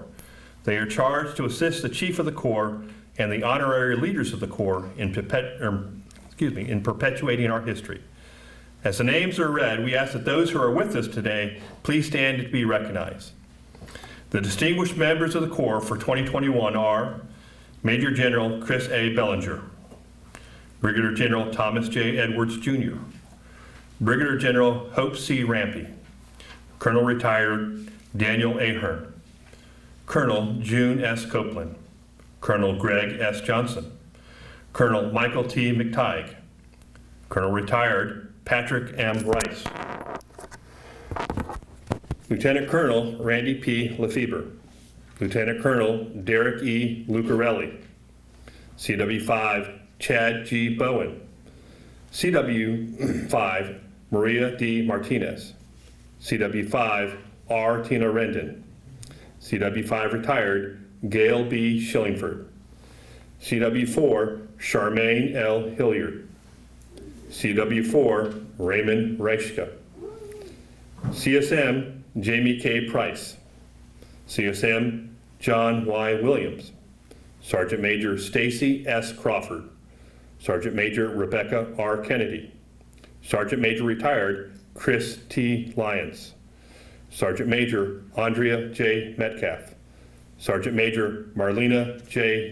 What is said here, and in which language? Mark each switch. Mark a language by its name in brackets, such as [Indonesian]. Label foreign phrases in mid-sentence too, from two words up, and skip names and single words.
[English] They are charged to assist the Chief of the Corps and the honorary leaders of the Corps in perpetuating our history. As the names are read, we ask that those who are with us today please stand to be recognized. The distinguished members of the Corps for 2021 are Major General Chris A. Bellinger, Brigadier General Thomas J. Edwards, Jr., Brigadier General Hope C. Rampey, Colonel Retired Daniel Ahern, Colonel June S. Copeland, Colonel Greg S. Johnson, Colonel Michael T. McTighe, Colonel Retired Patrick M. Rice. Lieutenant Colonel Randy P. Lefebvre. Lieutenant Colonel Derek E. Lucarelli. CW5 Chad G. Bowen. CW5 Maria D. Martinez. CW5 R. Tina Rendon. CW5 Retired Gail B. Shillingford. CW4 Charmaine L. Hilliard. CW4 Raymond Reichka. CSM Jamie K. Price. CSM John Y. Williams. Sergeant Major Stacy S. Crawford. Sergeant Major Rebecca R. Kennedy. Sergeant Major Retired Chris T. Lyons. Sergeant Major Andrea J. Metcalf. Sergeant Major Marlena J.